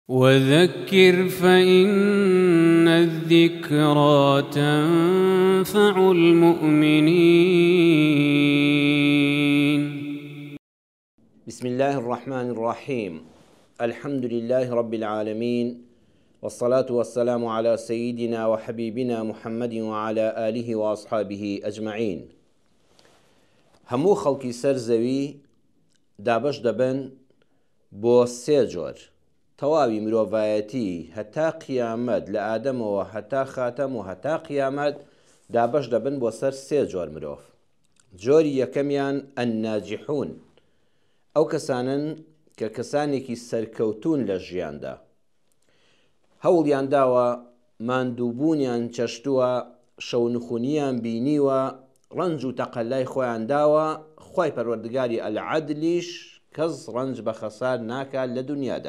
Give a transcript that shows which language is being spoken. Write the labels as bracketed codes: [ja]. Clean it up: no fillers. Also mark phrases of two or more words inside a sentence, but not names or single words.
[ar] وذكر فإن الذكرى تنفع المؤمنين. بسم الله الرحمن الرحيم. الحمد لله رب العالمين، والصلاة والسلام على سيدنا وحبيبنا محمد وعلى آله وأصحابه أجمعين. [ckb] همو خلقي سرزوي دابش دبن بو سيجور تەواوی مرۆڤایەتی هەتا قیامەت لە ئادەمەوە هەتا خاتەم و هەتا قیامەت دابەش دەبن بۆ سەر سێ جۆر مرۆڤ. جۆری یەکەمیان ئەنناجیحون، ئەو کەسانن کە کەسانێکی سەرکەوتون لە ژیاندا، هەوڵیان داوە، ماندووبوونیان چەشتووە، شەونخونیان بینیوە، ڕەنج و تەقەلای خۆیان داوە، خوای پەروەردگاری ئەلعەدلیش کەس ڕەنج بە خەسار ناکات لە دنیادا.